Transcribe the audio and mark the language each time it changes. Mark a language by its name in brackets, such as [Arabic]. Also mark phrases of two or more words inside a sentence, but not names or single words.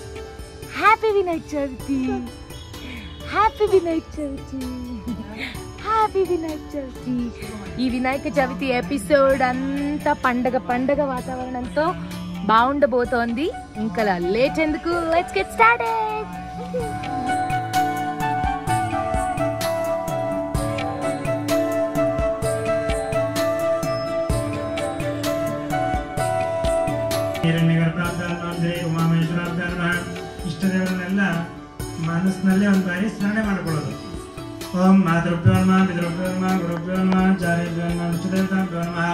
[Telugu] హ్యాపీ వినాయక చవితి, హ్యాపీ వినాయక చవితి, హ్యాపీ వినాయక చవితి. ఈ వినాయక చవితి ఎపిసోడ్ అంతా పండగ వాతావరణంతో బాగుండబోతోంది. ఇంకా లేట్ ఎందుకు, [English] let's get started. [Kannada] ಇಷ್ಟದೇವರನ್ನೆಲ್ಲ ಮನಸ್ಸಿನಲ್ಲೇ ಒಂದು ಬಾರಿ ಸ್ಮರಣೆ ಮಾಡಿಕೊಳ್ಳೋದು. [Sanskrit] ಓಂ ಮಾತೃಭ್ಯೋ ನಮಃ, ಪಿತೃಭ್ಯೋ ನಮಃ, ಗುರುಭ್ಯೋ ನಮಃ, ಆಚಾರ್ಯಭ್ಯೋ ನಮಃ, ಇಷ್ಟದೇವತಾಭ್ಯೋ ನಮಃ.